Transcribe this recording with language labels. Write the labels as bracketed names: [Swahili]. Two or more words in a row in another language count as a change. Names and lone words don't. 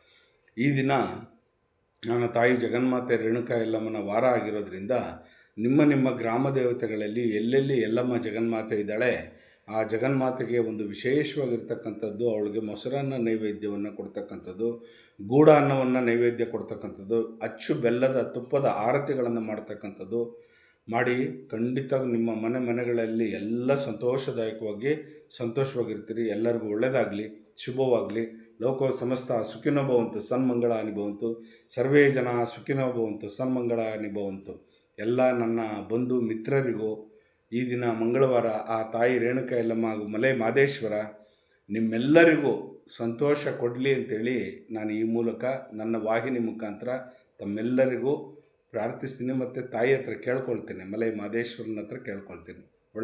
[Kannada] ಈ ದಿನ ನನ್ನ ತಾಯಿ ಜಗನ್ಮಾತೆ ರೇಣುಕಾ ಯಲ್ಲಮ್ಮನ ವಾರ ಆಗಿರೋದ್ರಿಂದ ನಿಮ್ಮ ಗ್ರಾಮ ದೇವತೆಗಳಲ್ಲಿ ಎಲ್ಲೆಲ್ಲಿ ಯಲ್ಲಮ್ಮ ಜಗನ್ಮಾತೆ ಇದ್ದಾಳೆ, ಆ ಜಗನ್ಮಾತೆಗೆ ಒಂದು ವಿಶೇಷವಾಗಿರ್ತಕ್ಕಂಥದ್ದು, ಅವಳಿಗೆ ಮೊಸರನ್ನ ನೈವೇದ್ಯವನ್ನು ಕೊಡ್ತಕ್ಕಂಥದ್ದು, ಗೂಢ ಅನ್ನವನ್ನು ನೈವೇದ್ಯ ಕೊಡ್ತಕ್ಕಂಥದ್ದು, ಅಚ್ಚು ಬೆಲ್ಲದ ತುಪ್ಪದ ಆರತಿಗಳನ್ನು ಮಾಡ್ತಕ್ಕಂಥದ್ದು ಮಾಡಿ, ಖಂಡಿತ ನಿಮ್ಮ ಮನೆಗಳಲ್ಲಿ ಎಲ್ಲ ಸಂತೋಷವಾಗಿರ್ತೀರಿ. ಎಲ್ಲರಿಗೂ ಒಳ್ಳೆಯದಾಗಲಿ, ಶುಭವಾಗಲಿ. [Sanskrit] ಲೋಕ ಸಮಸ್ತ ಸುಖಿನೋ ಭವಂತು, ಸನ್ಮಂಗಳಾನಿ ಭವಂತು. ಸರ್ವೇ ಜನ ಸುಖಿನೋ ಭವಂತು, ಸನ್ಮಂಗಳಾನಿ ಭವಂತು. [Kannada] ಎಲ್ಲ ನನ್ನ ಬಂಧು ಮಿತ್ರರಿಗೂ ಈ ದಿನ ಮಂಗಳವಾರ ಆ ತಾಯಿ ರೇಣುಕಾ ಯಲ್ಲಮ್ಮ ಹಾಗೂ ಮಲೈ ಮಾದೇಶ್ವರ ನಿಮ್ಮೆಲ್ಲರಿಗೂ ಸಂತೋಷ ಕೊಡಲಿ ಅಂತೇಳಿ ನಾನು ಈ ಮೂಲಕ ನನ್ನ ವಾಹಿನಿ ಮುಖಾಂತರ ತಮ್ಮೆಲ್ಲರಿಗೂ ಪ್ರಾರ್ಥಿಸ್ತೀನಿ ಮತ್ತು ತಾಯಿ ಹತ್ರ ಕೇಳ್ಕೊಳ್ತೀನಿ, ಮಲೈ ಮಹದೇಶ್ವರನ ಹತ್ರ ಕೇಳ್ಕೊಳ್ತೀನಿ.